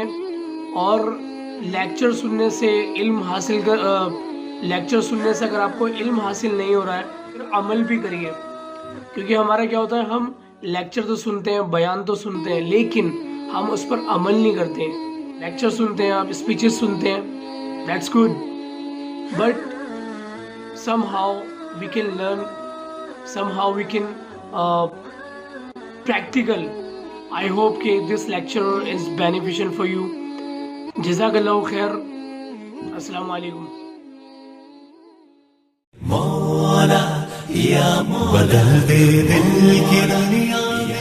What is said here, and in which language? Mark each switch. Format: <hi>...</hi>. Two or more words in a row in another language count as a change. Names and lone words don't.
<hi>और लेक्चर सुनने से इल्म हासिल लेक्चर सुनने से अगर आपको इल्म हासिल नहीं हो रहा है फिर अमल भी करिए। क्योंकि हमारा क्या होता है, हम लेक्चर तो सुनते हैं, बयान तो सुनते हैं, लेकिन हम उस पर अमल नहीं करते हैं। लेक्चर सुनते हैं, आप स्पीचेस सुनते हैं,</hi> <en>that's good, but somehow we can learn, somehow we can practical. I hope कि this lecture is beneficial for you.</en> <ar>جزاك الله خير. السلام عليكم.</ar> <hi>मौला या बदल दे दिल की दुनिया।</hi>